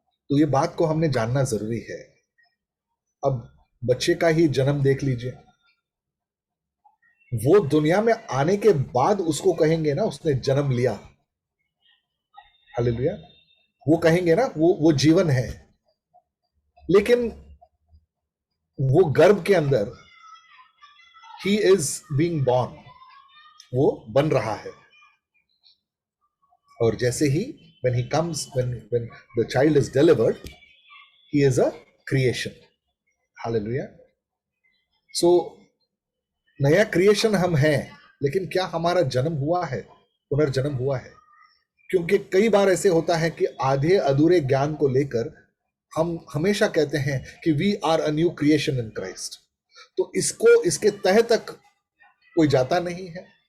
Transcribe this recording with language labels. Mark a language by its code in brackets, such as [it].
[hi] तो ये बात को हमने जानना जरूरी है। अब बच्चे का ही जन्म देख लीजिए, वो दुनिया में आने के बाद उसको कहेंगे ना उसने जन्म लिया। हालेलुया। वो कहेंगे ना वो जीवन है, लेकिन वो गर्भ के अंदर ही [en] is being born, [hi] वो बन रहा है। और जैसे ही [en] when he comes, when the child is delivered, he is a creation. Hallelujah. [hi] So नया क्रिएशन हम हैं, लेकिन क्या हमारा जन्म हुआ है, पुनर्जन्म हुआ है? क्योंकि कई बार ऐसे होता है कि आधे अधूरे ज्ञान को लेकर हम हमेशा कहते हैं कि [en] we are a new creation in Christ, [hi] तो इसके तह तक कोई जाता नहीं है।